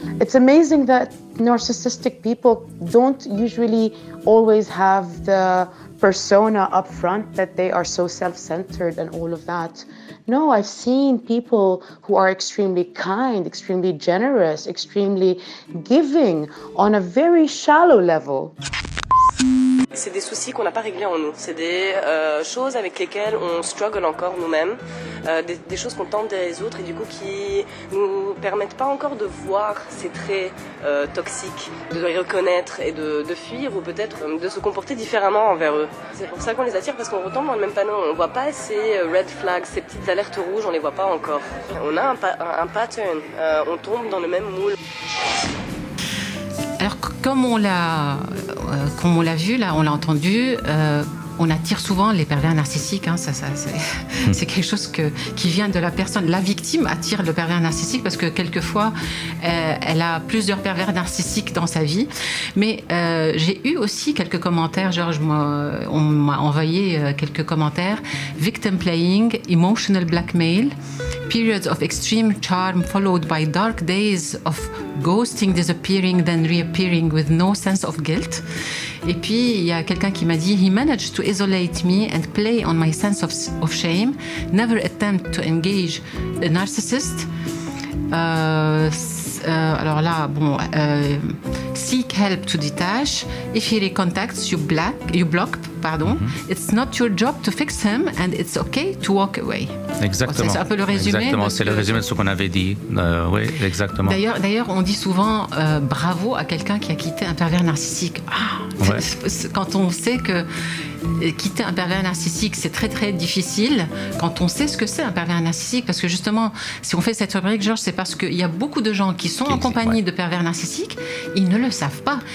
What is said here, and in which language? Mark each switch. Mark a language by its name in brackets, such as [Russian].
[English] It's amazing that narcissistic people don't usually always have the persona up front that they are so self-centered and all of that. No, I've seen people who are extremely kind, extremely generous, extremely giving on a very shallow level. [French] C'est des soucis qu'on n'a pas réglés en nous. C'est des choses avec lesquelles on struggle encore nous-mêmes, des choses qu'on tente des autres et du coup qui nous permettent pas encore de voir ces traits toxiques, de les reconnaître et de fuir ou peut-être de se comporter différemment envers eux. C'est pour ça qu'on les attire parce qu'on retombe dans le même panneau. On voit pas ces red flags, ces petites alertes rouges, on les voit pas encore. On a un pattern, on tombe dans le même moule. Alors, comme on l'a vu, là, on l'a entendu, on attire souvent les pervers narcissiques. Hein, c'est quelque chose qui vient de la personne. La victime attire le pervers narcissique parce que quelquefois, elle a plusieurs pervers narcissiques dans sa vie. Mais j'ai eu aussi quelques commentaires. Georges, on m'a envoyé quelques commentaires. [English] Victim playing, emotional blackmail, periods of extreme charm followed by dark days of ghosting, disappearing, then reappearing with no sense of guilt. [French] Et puis, il y a quelqu'un qui m'a dit [English] « He managed to isolate me and play on my sense of shame, never attempt to engage a narcissist. » [French] alors là, bon, [English] seek help to detach. If he recontacts, you block. Pardon. It's not your job to fix him and it's okay to walk away. [French] Exactement. C'est un peu le résumé. Exactement, c'est le résumé de ce qu'on avait dit. Oui, exactement. D'ailleurs, on dit souvent bravo à quelqu'un qui a quitté un pervers narcissique. Ouais. Quand on sait que quitter un pervers narcissique, c'est très très difficile. Quand on sait ce que c'est un pervers narcissique, parce que justement, si on fait cette rubrique, Georges, c'est parce qu'il y a beaucoup de gens qui sont en compagnie de pervers narcissiques, ils ne le savent pas.